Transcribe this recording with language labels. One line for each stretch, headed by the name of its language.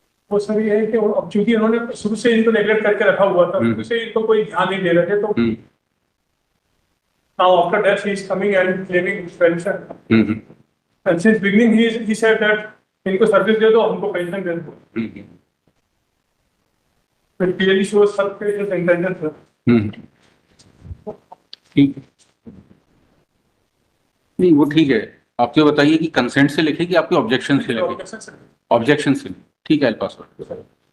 Hindi: वो सर ये है कि अब चूंकि उन्होंने शुरू से इनको नेगलेक्ट करके रखा हुआ था, शुरू से इनको कोई ध्यान नहीं दे रहे थे, तो
English: now after death he is coming and claiming pension. And since beginning he said that
Hindi: इनको सर्विस दे दो,
English: हमको पेंशन दे दो. It clearly shows such his intention, sir.
Hindi: ठीक। नहीं वो ठीक है, आप तो बताइए कि कंसेंट से लिखे कि आपके ऑब्जेक्शन से लिखे?
English: Objection, sir.
Hindi: ऑब्जेक्शन से, ठीक है, पासवर्ड।